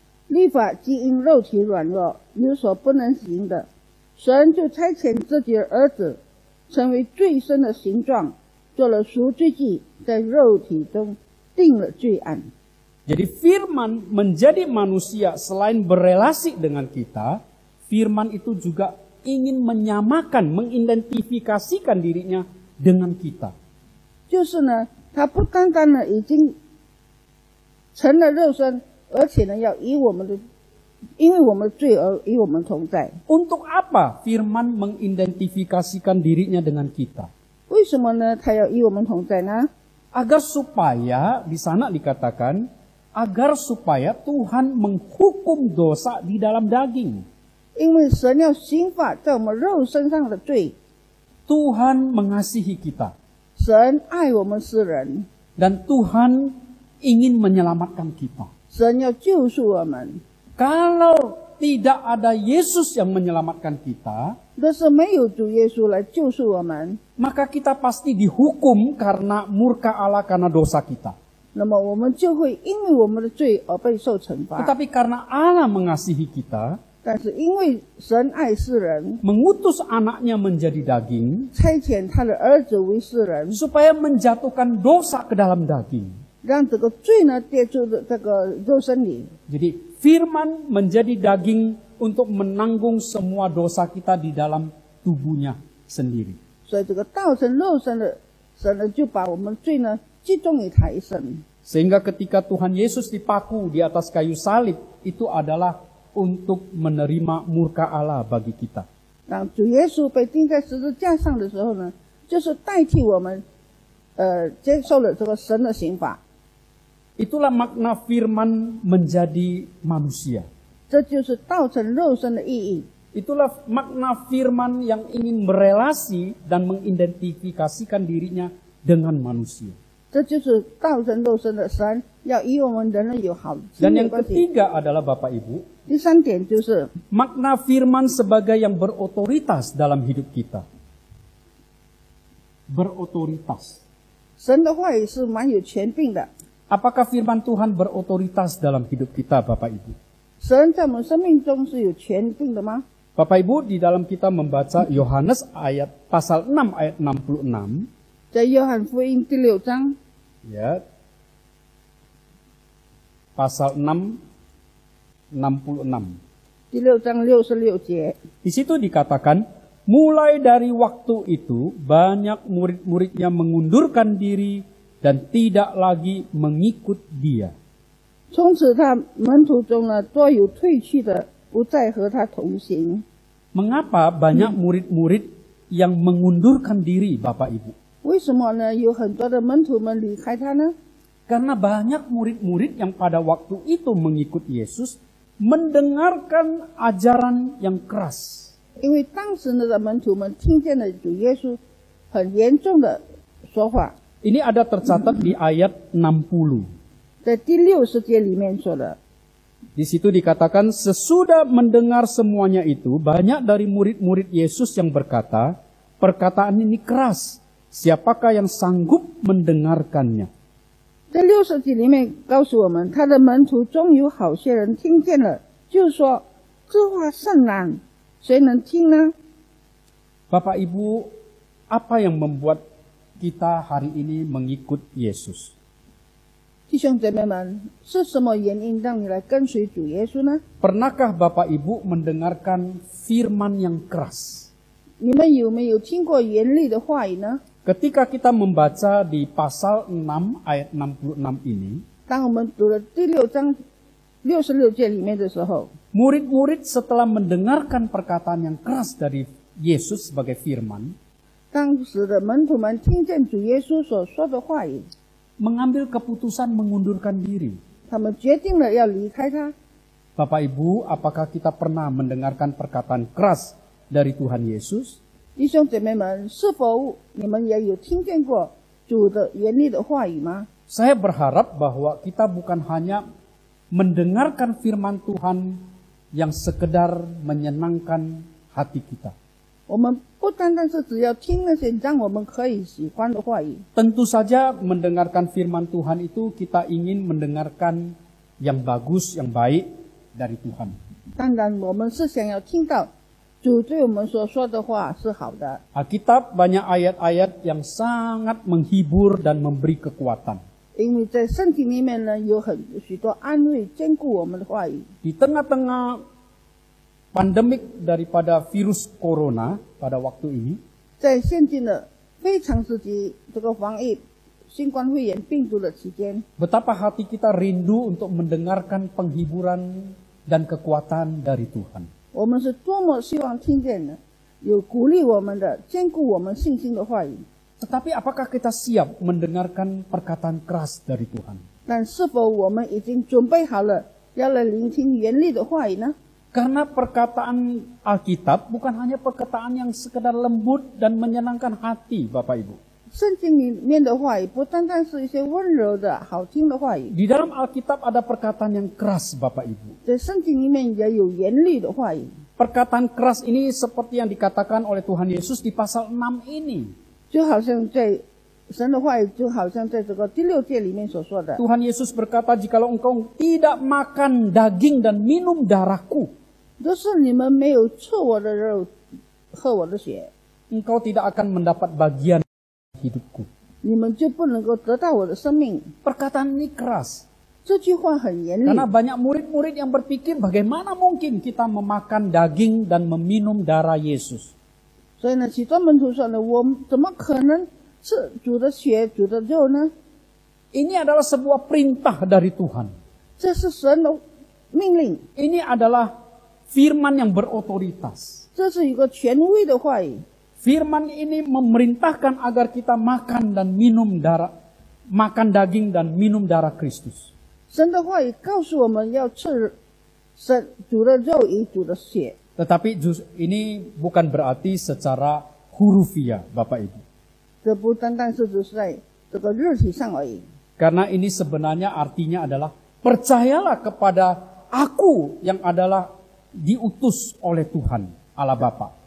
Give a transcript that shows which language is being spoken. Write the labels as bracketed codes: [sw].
[zh] 律法既因肉体软弱，有所不能行的，神就差遣自己的儿子，成为罪身的形状，做了赎罪祭，在肉体中定了罪案。 [id] Jadi firman menjadi manusia selain berelasi dengan kita, firman itu juga ingin menyamakan, mengidentifikasikan dirinya dengan kita. [zh] 就是呢，他不单单呢已经成了肉身，而且呢要与我们的，因为我们的罪而与我们同在。 [id] Untuk apa firman mengidentifikasikan dirinya dengan kita? [zh] 为什么呢？他要与我们同在呢？ [id] Agar supaya, di sana dikatakan, agar supaya Tuhan menghukum dosa di dalam daging. [zh] 因为神要刑罚在我们肉身上的罪， [id] Tuhan mengasihi kita. [zh] 神爱我们世人， [id] Dan Tuhan ingin menyelamatkan kita. [zh] 神要救赎我们。 [id] Kalau tidak ada Yesus yang menyelamatkan kita, [zh] 若是没有主耶稣来救赎我们， [id] maka kita pasti dihukum karena murka Allah karena dosa kita. [zh] 那么我们就会因为我们的罪而被受惩罚。 [id] Tetapi karena Allah mengasihi kita, [zh] 但是因为神爱世人， [id] mengutus anaknya menjadi daging, [zh] 差遣他的儿子为世人， [id] supaya menjatuhkan dosa ke dalam daging. [zh] 让这个罪呢跌入这个肉身里。 [id] Jadi firman menjadi daging untuk menanggung semua dosa kita di dalam tubuhnya sendiri. [zh] 所以这个道成肉身的神呢，就把我们罪呢集中于他一身。 [id] Sehingga ketika Tuhan Yesus dipaku di atas kayu salib, itu adalah untuk menerima murka Allah bagi kita. [zh] 让主耶稣被钉在十字架上的时候呢，就是代替我们接受了这个神的刑罚。 [id] Itulah makna firman menjadi manusia. [zh] 这就是道成肉身的意义。 [id] Itulah makna firman yang ingin berelasi dan mengidentifikasikan dirinya dengan manusia. [zh] 这就是道成肉身的神要与我们人类有好的亲 [id] Dan [zh] 密 [id] yang [zh] 关系。 [id] ketiga adalah Bapak Ibu, [zh] 第三点就是 [id] makna firman sebagai yang berotoritas dalam hidup kita. Berotoritas. [zh] 神的话语是蛮有权柄的。 [id] Apakah firman Tuhan berotoritas dalam hidup kita, Bapak Ibu? [zh] 神在我们生命中是有权柄的吗？ [id] Bapak Ibu, di dalam kita membaca Yohanes pasal 6 ayat 66, [zh] 在约翰福音第6章 [id] ya, pasal 6 66. [zh] 第6章66节， [id] Di situ dikatakan, mulai dari waktu itu banyak murid-muridnya mengundurkan diri dan tidak lagi mengikut dia. [zh] 从此他门徒中呢，多有退去的，不再和他同行。 [id] Mengapa banyak murid-murid yang mengundurkan diri, Bapak Ibu? [zh] 为什么呢？有很多的门徒们离开他呢？ [id] Karena banyak murid-murid yang pada waktu itu mengikut Yesus mendengarkan ajaran yang keras. [zh] 因为当时的门徒们听见了主耶稣很严重的说话， [id] Ini ada tercatat di ayat 60. [zh] 在第60节里面说的。 [id] Di situ dikatakan, sesudah mendengar semuanya itu, banyak dari murid-murid Yesus yang berkata, perkataan ini keras, siapakah yang sanggup mendengarkannya? [zh] 在60节里面告诉我们，他的门徒中有好些人听见了，就说这话甚难，谁能听呢？ [id] Bapak Ibu, apa yang membuat kita hari ini mengikut Yesus? [zh] 弟兄姐妹们，是什么原因让你来跟随主耶稣呢？ [id] Pernahkah Bapak Ibu mendengarkan firman yang keras? [zh] 你们有没有听过严厉的话语呢？ [id] Ketika kita membaca di pasal 6 ayat 66 ini, [zh] 当我们读了第6章66节里面的时候， [id] murid-murid setelah mendengarkan perkataan yang keras dari Yesus sebagai firman, [zh] 当时的门徒们听见主耶稣所说的话语， [id] mengambil keputusan mengundurkan diri. [zh] 他们决定了要离开他。 [id] Bapak Ibu, apakah kita pernah mendengarkan perkataan keras dari Tuhan Yesus? [zh] 弟兄姐妹们，是否你们也有听见过主的严厉的话语吗？ [id] Saya berharap bahwa kita bukan hanya mendengarkan firman Tuhan yang sekedar menyenangkan hati kita. [zh] 我们不单单是只要听那些让我们可以喜欢的话语， [id] Tentu saja mendengarkan firman Tuhan itu kita ingin mendengarkan yang bagus, yang baik dari Tuhan. [zh] 当然我们是想要听到主对我们所说的话是好的。 [id] Alkitab banyak ayat-ayat yang sangat menghibur dan memberi kekuatan. [zh] 因为在圣经里面呢，有许多安慰、坚固我们的话语。 [id] Di tengah-tengah pandemik daripada virus corona pada waktu ini, [zh] 在现今的非常时期，这个防疫新冠肺炎病毒的期间， [id] betapa hati kita rindu untuk mendengarkan penghiburan dan kekuatan dari Tuhan. [zh] 我们是多么希望听见的有鼓励我们的、坚固我们信心的话语。 [id] Tetapi apakah kita siap mendengarkan perkataan keras dari Tuhan? [zh] 但是否我们已经准备好了要来聆听严厉的话语呢？ [id] Karena perkataan Alkitab bukan hanya perkataan yang sekedar lembut dan menyenangkan hati, Bapak Ibu. [zh] 圣经里面的话语不单单是一些温柔的好听的话语， [id] Di dalam Alkitab ada perkataan yang keras, Bapak Ibu. [zh] 在圣经里面也有严厉的话语。 [id] Perkataan keras ini seperti yang dikatakan oleh Tuhan Yesus di pasal 6 ini. [zh] 就好像在神的话语，就好像在这个第6节里面所说的， [id] Tuhan Yesus berkata, jikalau engkau tidak makan daging dan minum darahku, [zh] 就是你们没有吃我的肉，喝我的血， [id] engkau tidak akan mendapat bagian hidupku. [zh] 你们就不能够得到我的生命。 [id] Perkataan ini keras. [zh] 这句话很严厉， [id] Karena banyak murid-murid yang berpikir bagaimana mungkin kita memakan daging dan meminum darah Yesus. [zh] 所以呢，许多门徒说呢，我们怎么可能吃主的血、主的肉呢？ [id] Ini adalah sebuah perintah dari Tuhan. [zh] 这是神的命令， [id] Ini adalah firman yang berotoritas. [zh] 这是一个权威的话语。 [id] Firman ini memerintahkan agar kita makan dan minum makan daging dan minum darah Kristus. [zh] 神的话语告诉我们要吃神主的肉与主的血， [id] Tetapi ini bukan berarti secara hurufiah, Bapak Ibu. [zh] 这不单单是只是在这个肉体上而已。 [id] Karena ini sebenarnya artinya adalah percayalah kepada aku yang adalah diutus oleh Tuhan Allah Bapa.